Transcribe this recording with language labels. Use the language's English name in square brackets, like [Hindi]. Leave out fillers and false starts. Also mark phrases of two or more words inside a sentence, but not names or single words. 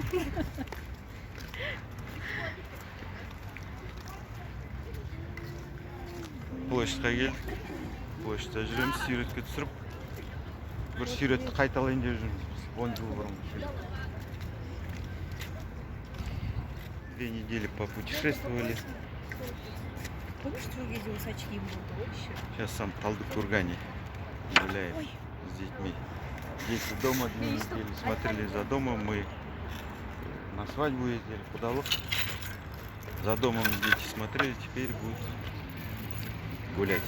[Kazakh] Площадьқа кел. Площадьта жүреміз, суретке түсіріп. Бір суретті қайталайын деп жүрміз. 10 жыл бұрын. [Russian] 2 недели попутешествовали. Помнишь, твой видео с очки еще? Сейчас сам в Талдыкургане гуляет с детьми. Дети дома 2 недели смотрели за домом. Мы на свадьбу ездили, кудалок. За домом дети смотрели, теперь будут гулять.